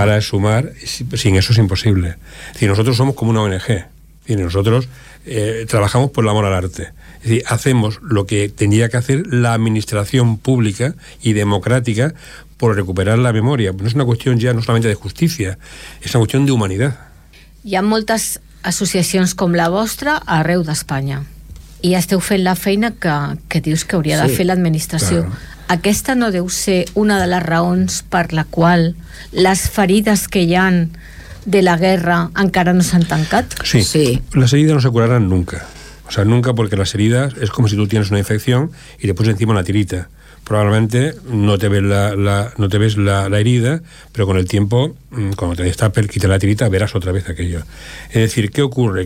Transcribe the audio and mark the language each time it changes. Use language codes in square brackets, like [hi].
[es] Para sumar, sin eso es imposible. Si nosotros somos como una ONG, y nosotros trabajamos por el amor al arte. Es decir, hacemos lo que tendría que hacer la administración pública y democrática por recuperar la memoria. No es una cuestión ya no solamente de justicia, es una cuestión de humanidad. [ca] Hi ha moltes associacions com la vostra arreu d'Espanya. I esteu fent la feina que dius que hauria de fer l'administració. Clar. Aquesta no deu ser una de les raons per la qual les ferides que hi ha de la guerra encara no s'han tancat? Sí. [es] Sí, las heridas no se curarán nunca. O sea, nunca, porque las heridas es como si tú tienes una infección y te pones encima una tirita. Probablemente no te ves la herida, pero con el tiempo, cuando te destapes, quita la tirita, verás otra vez aquello. Es decir, ¿qué ocurre?